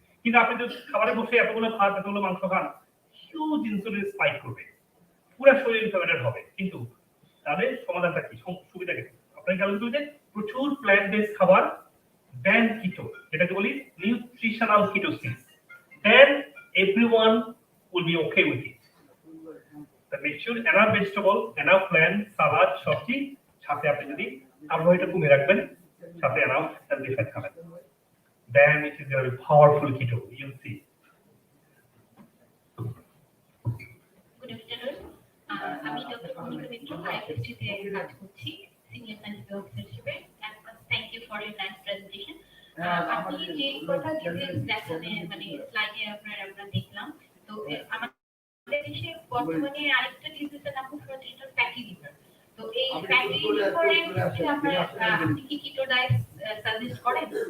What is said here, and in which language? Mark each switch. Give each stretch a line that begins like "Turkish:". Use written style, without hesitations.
Bangla: কিন্তু আপনি যদি খাবারে বসে এতগুলো ভাত এতগুলো মাংস খান, হিউজ ইনসুলিন স্পাইক করবে, পুরো শরীর ইনফ্লামেটেড হবে। কিন্তু তাহলে সমাধানটা কি, সুবিধা কি? আপনাকে খেয়াল করতে হবে প্রচুর প্ল্যান্ট বেস খাবার, দেন কিটো, যেটাকে বলি nutritional ketosis,
English: Then everyone will be okay with it. make sure enough vegetable, enough plant, salad,
Bangla: সবজি, সাথে আপনি যদি কার্বোহাইড্রেট কমিয়ে রাখবেন, সাথে
English: enough healthy fat
Bangla: খাবেন,
English: then it is going to be powerful keto, you'll see. Good afternoon.
Bangla: আমি doctor Monika মিত্র, IFRD তে কাজ করছি, সিনিয়র সায়েন্টিফিক অফিসার হিসেবে।
English: Thank you for your nice presentation.
Bangla: আপনি যে কথা দেখানে মানে স্লাইডে আমরা দেখলাম, তো আমাদের দেশে বর্তমানে আরেকটা ডিজিজের নাম হচ্ছে ফ্যাটি লিভার। তো এই ফ্যাটি লিভারে হচ্ছে আপনি কি কিটো ডায়েট সাজেস্ট করেন?